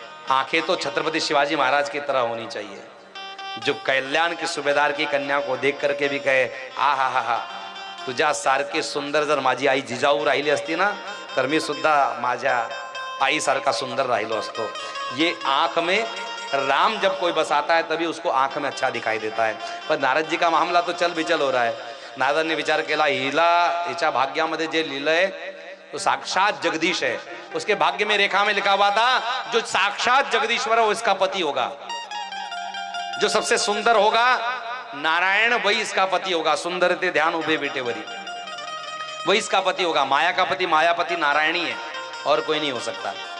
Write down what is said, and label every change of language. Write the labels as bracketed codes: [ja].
[hi] आंखें तो छत्रपति शिवाजी महाराज की तरह होनी चाहिए, जो कल्याण के सूबेदार की कन्या को देख करके भी कहे आहा, [mr] तुझ्या सारखी सुंदर जर माझी आई जिजाऊ राहिली असती ना तर मी सुद्धा माझ्या आई सारखा सुंदर राहिलो असतो। [hi] ये आंख में राम जब कोई बसाता है तभी उसको आंख में अच्छा दिखाई देता है। पर नारद जी का मामला तो चल बिचल हो रहा है। [mr] नारदांनी विचार केला, हिला हिच्या भाग्यामध्ये जे लिहिलंय तो साक्षात जगदीश है। [hi] उसके भाग्य में रेखा में लिखा हुआ था जो साक्षात जगदीश्वर है वो इसका पति होगा, जो सबसे सुंदर होगा नारायण वही इसका पति होगा। [mr] सुंदर ते ध्यान उभे बेटे वरी, [hi] वही इसका पति होगा। माया का पति मायापति नारायण ही है और कोई नहीं हो सकता।